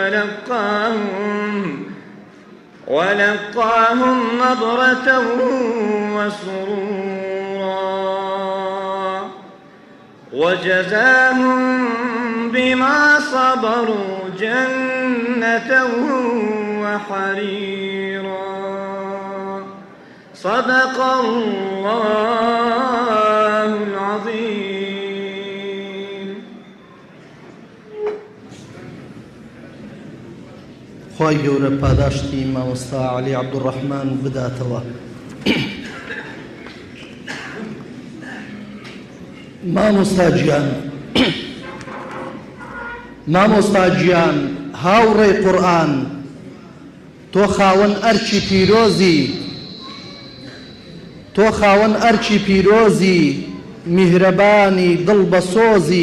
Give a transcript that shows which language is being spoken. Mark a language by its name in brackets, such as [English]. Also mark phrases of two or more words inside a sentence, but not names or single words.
[Arabic] ولقاهم نضرة وسرورا وجزاهم بما صبروا جنة وحريرا صدق الله العظيم. [Central Kurdish] خۆی گەورە پاداشتی مامۆستا عەلی عەبدوڕەحمان بداتەوە. مامۆستا گیان هاوڕێی قورئان تۆ خاوەن ئەرچی پیرۆزی میهرەبانی دڵبەسۆزی